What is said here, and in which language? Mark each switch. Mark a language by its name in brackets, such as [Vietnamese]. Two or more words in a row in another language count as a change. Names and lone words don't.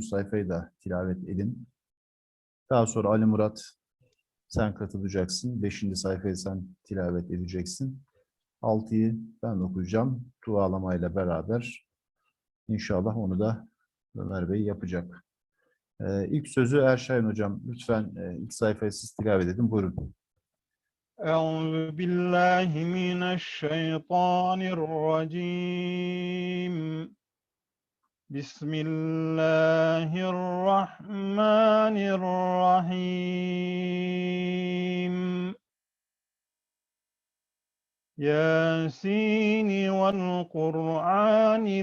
[Turkish] sayfayı da tilavet edin. Daha sonra Ali Murat sen katılacaksın. 5. sayfayı sen tilavet edeceksin. 6'yı ben okuyacağım. Dualamayla beraber. İnşallah onu da Ömer Bey yapacak. İlk sözü Erşahin hocam. Lütfen ilk sayfayı siz tilavet edin. Buyurun. [Arabic] أعوذ بالله من الشيطان الرجيم بسم الله الرحمن الرحيم ياسين والقرآن